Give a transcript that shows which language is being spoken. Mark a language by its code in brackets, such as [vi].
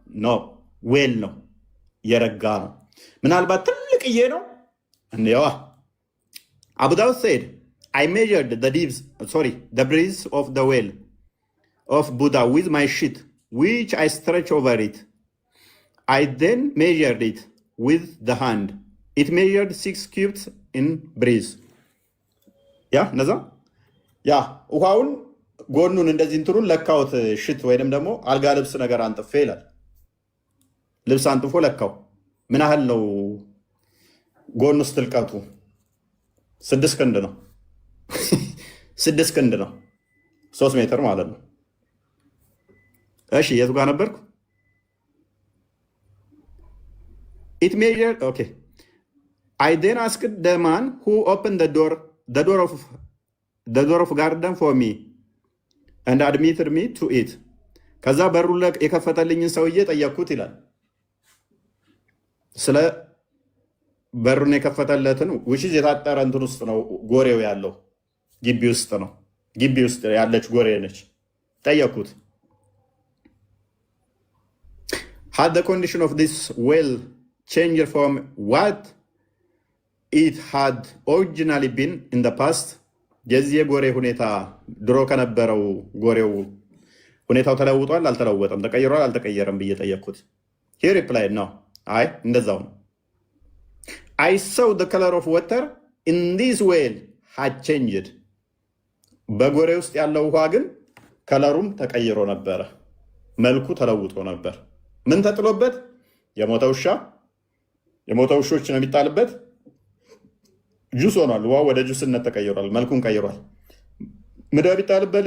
[am] ኖ ዌል ነው፣ የረጋ ነው። ምናልባት ትልቅዬ ነው። እንዴዋ አቡ ዳውድ [en] said I measured the breadth of the well of Buddha with my sheet which I stretch over it. I then measured it with the hand. It measured 6 cubits in breadth. [am] ነዛ ውሃውን ጎኑን እንደዚህ እንትሩን ለካውት ሽት ወይንም ደግሞ አልጋ ልብስ ነገር አንጥፌ ይላል። ልብስ አንጥፎ ለካው። ምን ያህል ነው ጎኑ ውስጥ ጥልቀቱ? 6 ክንድ ነው። 6 ክንድ ነው። 3 ሜትር ማለት ነው። እሺ የቱ ጋር ነበርኩ? [en] It measured, okay. I then asked the man who opened the door of garden for me and admitted me to it. [am] ከዛ በሩ የከፈተልኝን ሰውዬ ጠየቅኩት ይላል። ስለ በሩን የከፈተለትን ውሽዝ የታጠረ እንትን ውስጥ ነው ጎሬው ያለው፣ ግቢ ውስጥ ነው። ግቢ ውስጥ ያለች ጎሬ ነች። ጠየቅኩት [en] had the condition of this well changed from what it had originally been in the past? [am] የዚህ የጎሬ ሁኔታ ድሮ ከነበረው ጎሬው ሁኔታው ተለውጧል አልተለወጠም? ተቀይሯል አልተቀየረም ብዬ ጠየቅኩት። [en] he replied no. [am] አይ እንደዛው ነው። [en] I saw the color of water in this well had changed. [am] በጎሬ ውስጥ ያለው ውሃ ግን ከለሩም ተቀይሮ ነበረ፣ መልኩ ተለውጦ ነበር። ምን ተጥሎበት? የሞተ ውሾች ነው የሚጣልበት። ጁስ ሆኗል። ውሃ ወደ ጁስነት ተቀይሯል፣ መልኩን ቀይሯል። ምንድን ነው የሚጣልበት?